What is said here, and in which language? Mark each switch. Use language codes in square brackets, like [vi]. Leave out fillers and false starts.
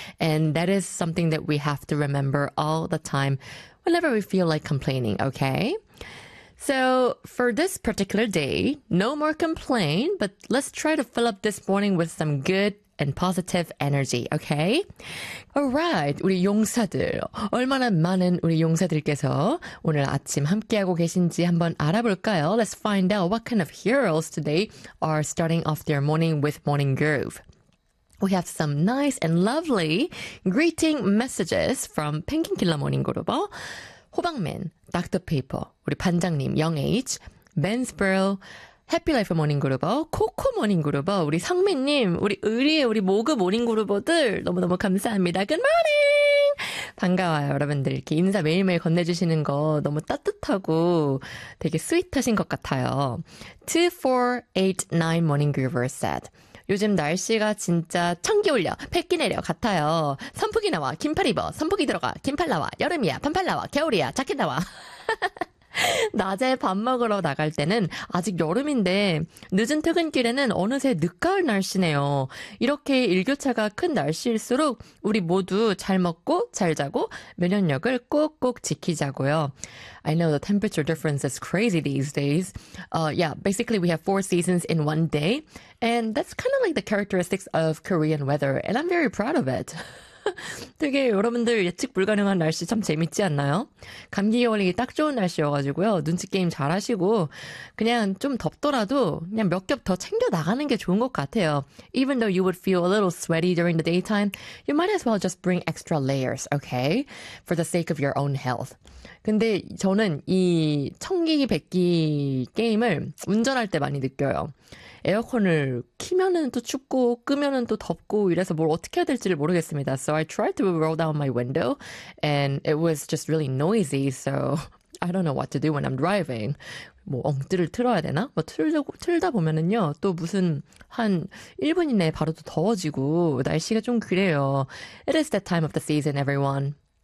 [en] And that is something that we have to remember all the time. Whenever we feel like complaining, okay? So for this particular day, no more complain, but let's try to fill up this morning with some good and positive energy, okay? [ko] Alright, 우리 용사들, 얼마나 많은 우리 용사들께서 오늘 아침 함께하고 계신지 한번 알아볼까요? [en] Let's find out what kind of heroes today are starting off their morning with Morning Groove. We have some nice and lovely greeting messages from Penguin Killer Morning Group, 호박맨, Dr. [ko] Paper, 우리 반장님, Young Age, Mansborough, Happy Life Morning Group, Coco Morning Group, 우리 상민님, 우리 의리의 우리 모그 모닝 그룹들 너무너무 감사합니다. [en] Good morning! [ko] 반가워요, 여러분들. 이렇게 인사 매일매일 건네주시는 거 너무 따뜻하고 되게 스윗하신 것 같아요. 2489 [en] Morning Groover said, [ko] 요즘 날씨가 진짜 천기 올려, 패기 내려 같아요. 선풍기 나와, 긴팔 입어, 선풍기 들어가, 긴팔 나와, 여름이야, 반팔 나와, 겨울이야, 자켓 나와. 낮에 밥 먹으러 나갈 때는 아직 여름인데 늦은 퇴근길에는 어느새 늦가을 날씨네요. 이렇게 일교차가 큰 날씨일수록 우리 모두 잘 먹고 잘 자고 면역력을 꼭꼭 지키자고요. [en] I know the temperature difference is crazy these days. Yeah, basically we have four seasons in one day. And that's kind of like the characteristics of Korean weather. And I'm very proud of it. [ko] 되게 여러분들 예측 불가능한 날씨 참 재밌지 않나요? 감기 예방이 딱 좋은 날씨여가지고요. 눈치 게임 잘하시고 그냥 좀 덥더라도 그냥 몇 겹 더 챙겨 나가는 게 좋은 것 같아요. [en] Even though you would feel a little sweaty during the daytime, you might as well just bring extra layers, okay? For the sake of your own health. [ko] 근데 저는 이 청기 뱉기 게임을 운전할 때 많이 느껴요. 에어컨을 키면은 또 춥고 끄면은 또 덥고 이래서 뭘 어떻게 해야 될지를 모르겠습니다. [en] So I tried to roll down my window and it was just really noisy. So I don't know what to do when I'm driving. [ko] 뭐 엉뜨를 틀어야 되나? 뭐 틀다 보면은요. 또 무슨 한 1분 이내에 바로 또 더워지고 날씨가 좀 그래요. [en] It is the time of the season, everyone.